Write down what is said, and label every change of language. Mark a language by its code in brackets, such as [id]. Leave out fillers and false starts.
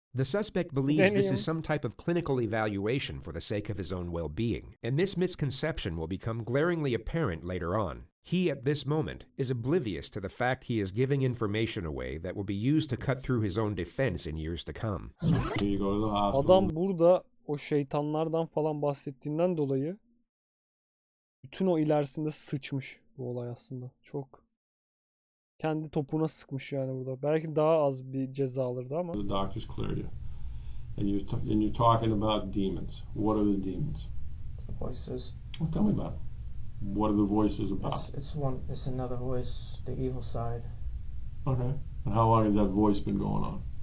[en] The suspect believes this is some type of clinical evaluation for the sake of his own well-being, and this misconception will become glaringly apparent later on. He, at this moment, is oblivious to the fact he is giving information away that will be used to cut through his own defense in years to come. Here you go to the hospital. [tr] Adam burada o şeytanlardan falan bahsettiğinden dolayı bütün o ilerisinde sıçmış bu olay aslında. Çok kendi topuğuna sıkmış yani burada. Belki daha az bir ceza alırdı ama. [en] The doctors cleared you. And you're talking about demons. What are the demons? The voices. Well, tell me about it. What are the voices about? It's another voice, the evil side. Okay. And how long has that voice been going on?